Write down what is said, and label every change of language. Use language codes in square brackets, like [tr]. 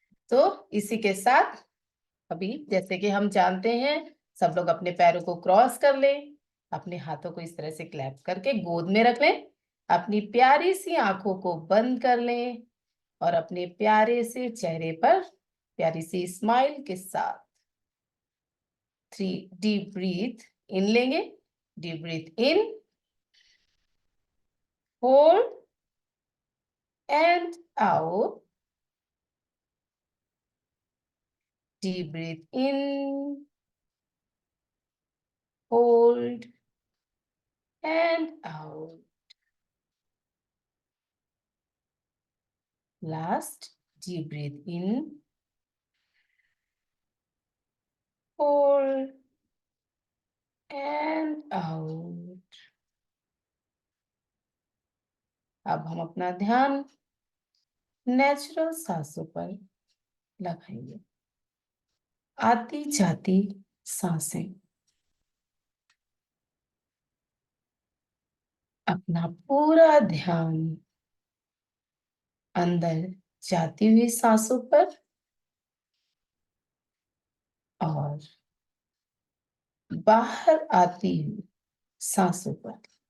[hi] तो इसी के साथ अभी जैसे कि हम जानते हैं, सब लोग अपने पैरों को क्रॉस कर लें, अपने हाथों को इस तरह से क्लैप करके गोद में रख लें, अपनी प्यारी सी आंखों को बंद कर लें और अपने प्यारे से चेहरे पर प्यारी सी स्माइल के साथ 3 डीप ब्रीथ इन लेंगे। [en] Deep breath in, hold and out. Deep breath in, hold and out. Last, deep breath in, hold and out. [hi] अब हम अपना ध्यान नेचुरल सांसों पर लगाएंगे। आती जाती सांसें, अपना पूरा ध्यान अंदर जाती हुई सांसों पर और बाहर आती हुई सांसों पर।